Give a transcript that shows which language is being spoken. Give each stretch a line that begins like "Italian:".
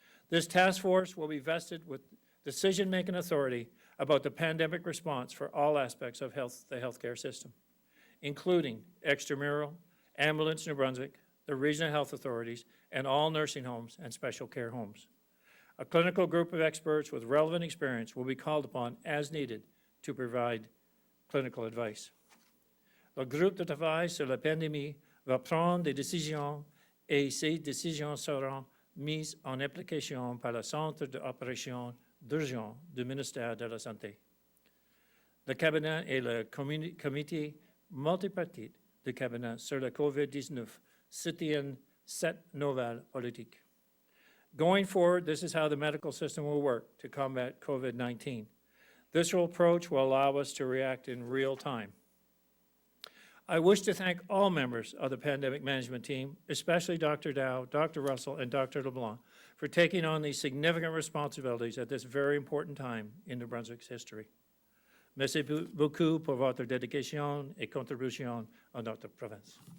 English: This task force will be vested with decision-making authority about the pandemic response for all aspects of the healthcare system, including extramural, Ambulance New Brunswick, the regional health authorities, and all nursing homes and special care homes. A clinical group of experts with relevant experience will be called upon as needed to provide clinical advice.
French: Le groupe de travail sur la pandémie va prendre des décisions et ces décisions seront mises en application par le Centre d'opération d'urgence du ministère de la Santé. Le cabinet et le comité multipartite du cabinet sur le COVID-19 soutiennent cette nouvelle politique.
English: Going forward, this is how the medical system will work to combat COVID-19. This approach will allow us to react in real time. I wish to thank all members of the pandemic management team, especially Dr. Dow, Dr. Russell, and Dr. LeBlanc, for taking on these significant responsibilities at this very important time in New Brunswick's history.
French: Merci beaucoup pour votre dédication et contribution à notre province.